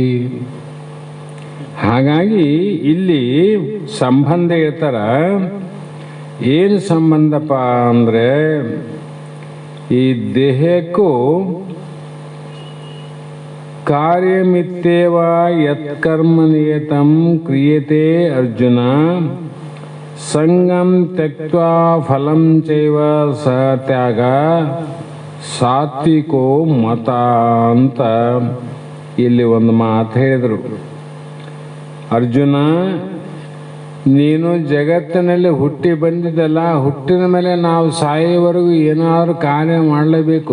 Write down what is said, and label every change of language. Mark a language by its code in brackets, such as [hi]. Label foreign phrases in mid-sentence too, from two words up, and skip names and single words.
[kn] ಹಾಗಾಗಿ ಇಲ್ಲಿ ಸಂಬಂಧ ಹೇಳ್ತಾರ. ಏನು ಸಂಬಂಧಪ್ಪ ಅಂದ್ರೆ, ಈ ದೇಹಕ್ಕೂ [sa] ಕಾರ್ಯಮಿತ್ತೇವ ಯತ್ಕರ್ಮ ನಿಯತಂ ಕ್ರಿಯತೆ ಅರ್ಜುನ ಸಂಗಂ ತ್ಯಕ್ತ್ವಾ ಫಲಂ ಚೈವ ಸ ತ್ಯಾಗ ಸಾತ್ವಿಕೋ ಮತ [kn] ಅಂತ ಇಲ್ಲಿ ಒಂದು ಮಾತು ಹೇಳಿದರು. ಅರ್ಜುನ, ನೀನು ಜಗತ್ತಿನಲ್ಲಿ ಹುಟ್ಟಿ ಬಂದಿದ್ದಲ್ಲ, ಹುಟ್ಟಿದ ಮೇಲೆ ನಾವು ಸಾಯೋವರೆಗೂ ಏನಾದರೂ ಕಾರ್ಯ ಮಾಡಲೇಬೇಕು.